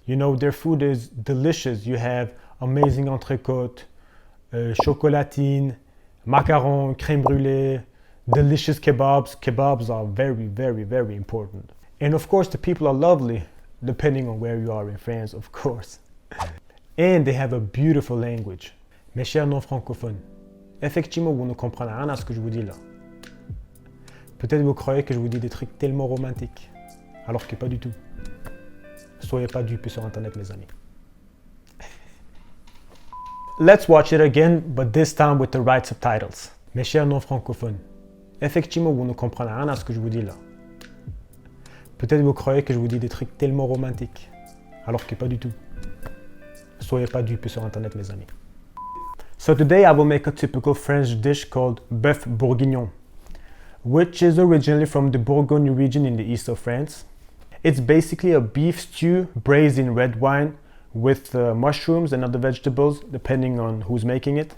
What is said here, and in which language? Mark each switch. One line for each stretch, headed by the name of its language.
English: You know, their food is delicious. You have amazing entrecôte, chocolatine, macaron, crème brûlée, delicious kebabs. Kebabs are very important. And of course, the people are lovely, depending on where you are in France, of course. And they have a beautiful language.
French: Mes chers non-francophones, effectivement, vous ne comprenez rien à ce que je vous dis là. Peut-être vous croyez que je vous dis des trucs tellement romantiques, alors que pas du tout. Soyez pas dupés sur internet, mes amis.
English: Let's watch it again, but this time with the right subtitles.
French: Mes chers non-francophones, effectivement vous ne comprenez rien à ce que je vous dis là. Peut-être vous croyez que je vous dis des trucs tellement romantiques, alors que pas du tout. Soyez pas dupés sur internet, mes amis.
English: So today I will make a typical French dish called Boeuf bourgignon, which is originally from the Bourgogne region in the east of France. It's basically a beef stew braised in red wine with mushrooms and other vegetables, depending on who's making it.